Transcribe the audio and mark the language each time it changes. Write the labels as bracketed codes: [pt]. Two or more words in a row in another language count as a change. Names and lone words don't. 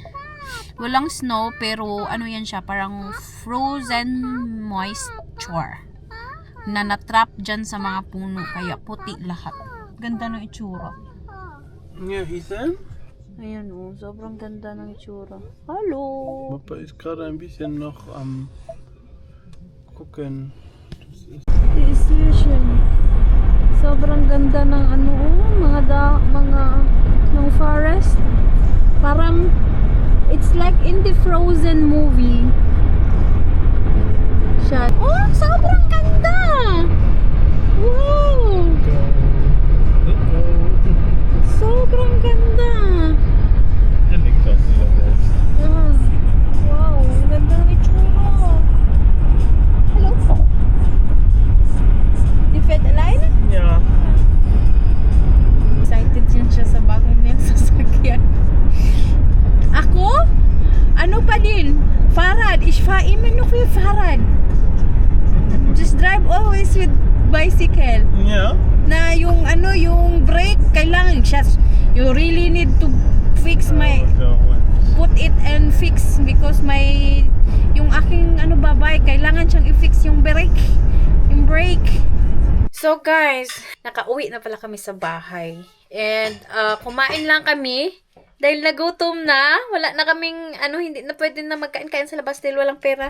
[tl] Walang snow pero ano yan siya, parang [en] frozen moisture [tl] na natrap dyan sa mga puno, kaya puti lahat. Ganda ng itsura. [de] Ja, Ethan? [tl] Ayan oh, sobrang ganda ng itsura. [de] Hallo! Papa ist gerade ein bisschen noch am gucken. [en] Appreciation. [tl] Sobrang ganda ng ano oh, mga ng forest. [en] Parang it's like in the Frozen movie. [tl] Siya. Oh, sobrang ganda! Wow! Sobrang ganda! [de] Er liegt das wieder selbst. [tl] Yes. Wow, ang ganda ng itsura. [en] Hello? You fed alive? [de] Ja. [tl] Excited din siya sa bagong niyang sasakyan. Ako? Ano pa din? [de] Farad. Ich fahre immer noch wie Farad. [en] Just drive always with bicycle. [de] Ja. [tl] Na yung ano, yung brake, kailangan siya. [en] You really need to fix my, put it and fix because [tl] yung aking ano babay, kailangan siyang i-fix yung brake. Yung brake. [en] So guys, [tl] nakauwi na pala kami sa bahay. And kumain lang kami. Dahil nagutom na, wala na kaming, hindi na pwede na magkain-kain sa labas dahil walang pera.